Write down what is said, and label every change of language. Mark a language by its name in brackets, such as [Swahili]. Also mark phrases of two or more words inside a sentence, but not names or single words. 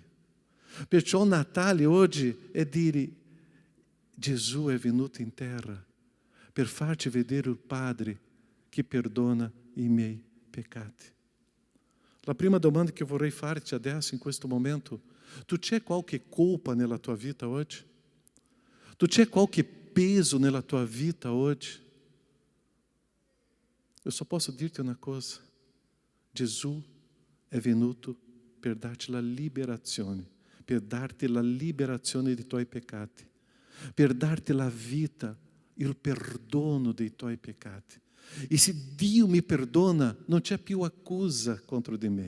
[Italian] Perciò Natale oggi è dire, Gesù è venuto in terra per farci vedere il Padre che perdona i miei peccati. La prima domanda che vorrei farti adesso, in questo momento, tu c'è qualche colpa nella tua vita oggi? Tu c'è qualche peso nella tua vita oggi? [Portuguese] Eu só posso [Italian] dirti una cosa, Gesù è venuto per darti la liberazione dei tuoi peccati, per darti la vita, il perdono dei tuoi peccati. E se Dio mi perdona, non c'è più accusa contro di me.